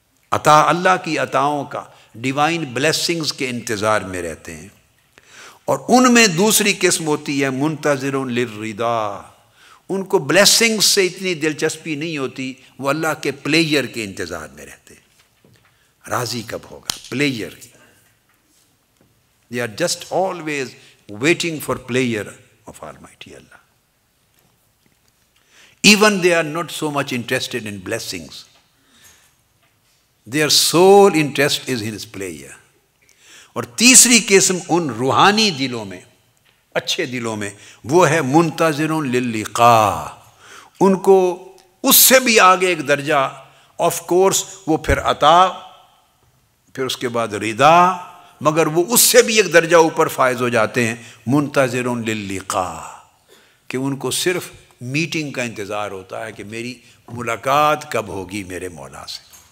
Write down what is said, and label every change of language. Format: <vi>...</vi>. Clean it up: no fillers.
<ur>عطا، اللہ کی عطاؤں کا، ڈیوائن بلیسنگز کے انتظار میں رہتے ہیں۔ اور ان میں دوسری قسم ہوتی ہے منتظر للرضا، ان کو بلیسنگز سے اتنی دلچسپی نہیں ہوتی، وہ اللہ کے پلیئر کے انتظار میں رہتے ہیں، راضی کب ہوگا، player.</ur> <en>they are just always waiting for pleasure of Almighty Allah. Even they are not so much interested in blessings. Their sole interest is in His pleasure.</en> <ur>اور تیسری قسم ان روحانی دلوں میں، اچھے دلوں میں، وہ ہے منتظر للقاء، ان کو اس سے بھی آگے ایک درجہ، آف کورس وہ پھر عطا، پھر اس کے بعد رضا، مگر وہ اس سے بھی ایک درجہ اوپر فائز ہو جاتے ہیں، منتظر للقاء، کہ ان کو صرف میٹنگ کا انتظار ہوتا ہے کہ میری ملاقات کب ہوگی میرے مولا سے۔</ur>